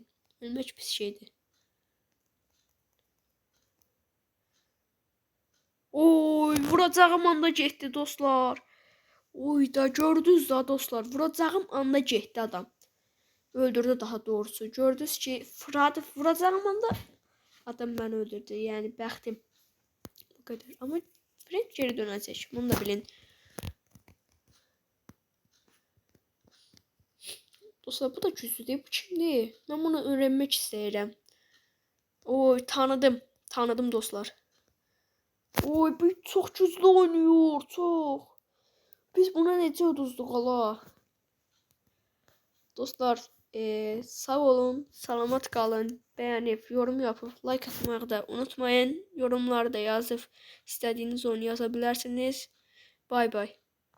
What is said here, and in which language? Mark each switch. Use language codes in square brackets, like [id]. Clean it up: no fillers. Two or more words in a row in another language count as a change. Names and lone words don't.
[az] Ölmək pis şeydir. Oy, vuracağım anda getdi dostlar. Oy da gördünüz da dostlar. Vuracağım anda getdi adam. Öldürdü daha doğrusu. Gördünüz ki, [tr] vuracağım anda adam beni öldürdü. Yani bəxtim bu kadar. Ama Frank geri dönəcək. Bunu da bilin. [az] Dostlar bu da güclüdür. Bu kimdir? [tr] Ben bunu öğrenmek istəyirəm. [az] Oy, tanıdım dostlar. [tr] Oy, bu çok güclü oynuyor. Çok. [az] Biz buna necə uduzduq ala? Dostlar sağ olun. Salamat qalın. [tr] Beğenip yorum yapıp like atmayı da unutmayın. Yorumlarda yazıp istediğiniz oyunu yazabilirsiniz. [en] Bay bay.